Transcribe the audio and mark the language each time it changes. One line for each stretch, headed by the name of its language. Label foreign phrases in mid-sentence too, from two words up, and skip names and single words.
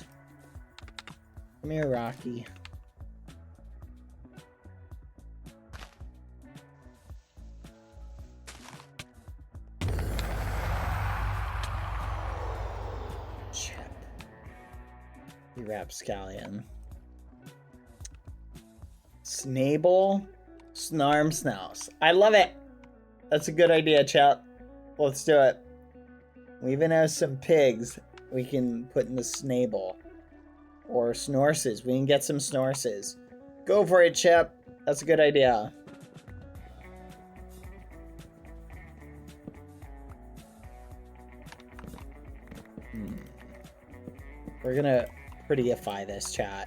English: Come here, Rocky. Chip. You rapscallion. Snable. Snarm snouse. I love it. That's a good idea, chat. Let's do it. We even have some pigs we can put in the snable. Or snorses. We can get some snorses. Go for it, Chip. That's a good idea. We're gonna prettyify this, chat.